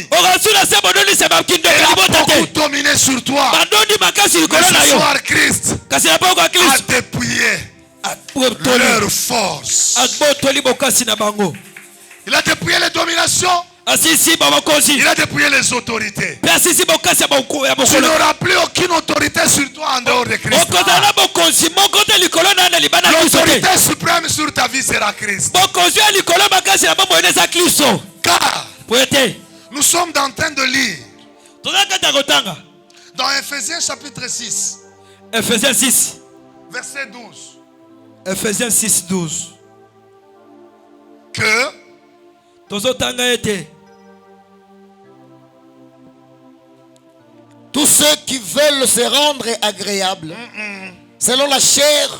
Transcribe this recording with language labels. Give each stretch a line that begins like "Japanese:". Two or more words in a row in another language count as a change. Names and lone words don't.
French: Elle a beaucoup dominé sur toi. Mais ce soir, Christ a dépouillé leur force. Il a dépouillé les dominations
Lingala: asisi babakonzi
French: Il a dépouillé les autorités.
Lingala: mpe asisi bokasi ya
French: Tu
Lingala: bokolo
French: n'auras plus aucune autorité sur toi en dehors de Christ.
Lingala: okozala na bokonzi moko te likolo na na libanda ya kristo te
French: L'autorité suprême sur ta vie sera Christ.
Lingala: bokonzi ya likolo makasi na bomoi eza kristo
French: Car
Lingala: po ete
French: nous sommes en train de lire
Lingala: toza kati ya kotanga
French: dans Ephésiens chapitre 6,
Lingala: Ephésiens 6
French: verset 12,
Lingala: Ephésiens 6 12
French: que
Lingala: tozotanga ete
French: Tous ceux qui veulent se rendre agréables selon la chair.